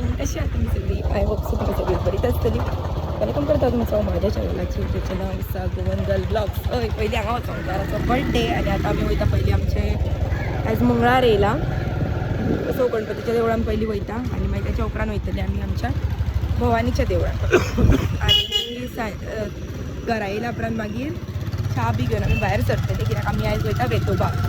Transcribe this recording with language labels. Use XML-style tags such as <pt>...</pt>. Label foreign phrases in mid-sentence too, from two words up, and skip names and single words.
<mr>कशी आहात तुम्ही सगळी?</mr> <en>I hope so</en> <kok>तुम्ही सगळी बरीच असतली. वेलकम करता तुमचं माझ्या चॅनलाची ज्याचं नाव असा गोवंगल ब्लॉग्स. पहिले हांगा वचोंक घराचो बर्थडे आणि आता आमी वयता पयलीं आमचे आज मंगळार येयला सो गणपतीच्या देवळान पयलीं वयता आणि मागीर त्याच्या उपरांत वयतले आमी आमच्या भवानीच्या देवळान आनी घरा येयल्या उपरांत मागीर च्या बी घेवन आमी भायर सरतले कित्याक आमी आयज वयता वेतोबाक.</kok>